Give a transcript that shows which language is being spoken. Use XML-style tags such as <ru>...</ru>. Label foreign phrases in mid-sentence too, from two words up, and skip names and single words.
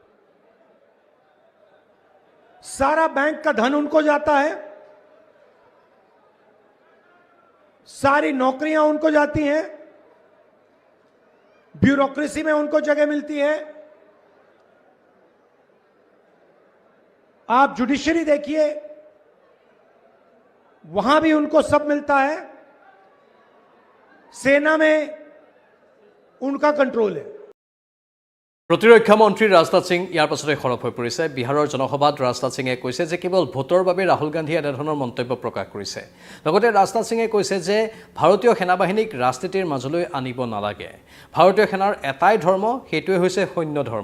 <hi>सारा बैंक का धन उनको जाता है, सारी नौकरियां उनको जाती हैं, ब्यूरोक्रेसी में उनको जगह मिलती है। आप जुडिशरी देखिए, वहां भी उनको सब मिलता है। सेना में उनका कंट्रोल है।</hi> <as>প্ৰতিৰক্ষা মন্ত্ৰী ৰাজনাথ সিং ইয়াৰ পাছতে সৰব হৈ পৰিছে। বিহাৰৰ জনসভাত ৰাজনাথ সিঙে কৈছে যে কেৱল ভোটৰ বাবে ৰাহুল গান্ধীয়ে এনেধৰণৰ মন্তব্য প্ৰকাশ কৰিছে। লগতে ৰাজনাথ সিঙে কৈছে যে ভাৰতীয় সেনাবাহিনীক ৰাজনীতিৰ মাজলৈ আনিব নালাগে। ভাৰতীয় সেনাৰ এটাই ধৰ্ম, সেইটোৱে হৈছে সৈন্য ধৰ্ম।</as>